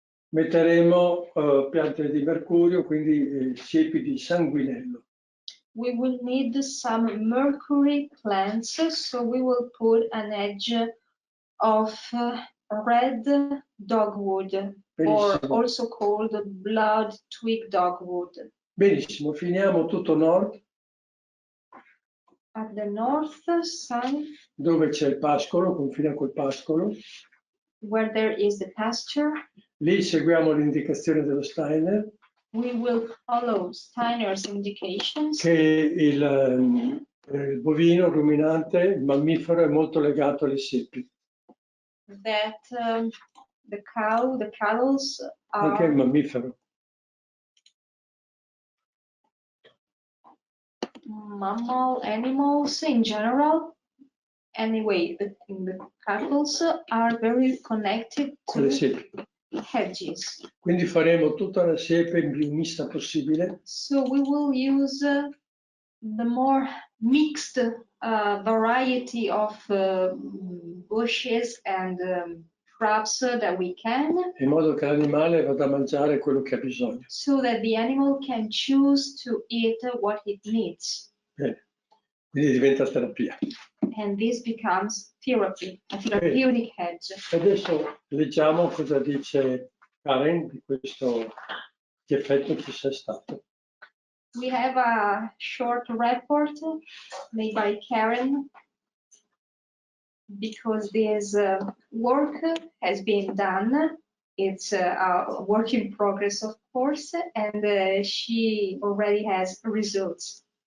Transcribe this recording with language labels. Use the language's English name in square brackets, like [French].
[Italian] metteremo piante di mercurio, quindi siepi di sanguinello. [English] we will need some mercury plants, so we will put an edge of red dogwood, or [Italian] Benissimo. [English] also called blood twig dogwood. [Italian] Benissimo, finiamo tutto nord, [English] At the north side, [Italian] dove c'è il pascolo, confina col pascolo. [English] where there is the pasture, [Italian] Lì seguiamo l'indicazione dello Steiner, [English] we will follow Steiner's indications. [Italian] che Il bovino, ruminante, il mammifero è molto legato alle siepi. [English] That the cattle [Italian] Anche il [English] are [Italian] mammifero. [English] mammal animals in general. Anyway, the cattle are very connected [Italian] Con le [English] to [Italian] siepi. [English] hedges. [Italian] Quindi faremo tutta la siepe più mista possibile. [English] So we will use the more mixed variety of bushes and shrubs that we can, [Italian] In modo che l'animale vada a mangiare quello che ha bisogno. [English] so that the animal can choose to eat what it needs. [Italian] Bene. Quindi diventa terapia. [English] And this becomes therapy, a therapeutic hedge. [Italian] Adesso leggiamo cosa dice Karen di questo che effetto ci sia stato. [English] We have a short report made by Karen because this work has been done. It's a work in progress, of course, and she already has results.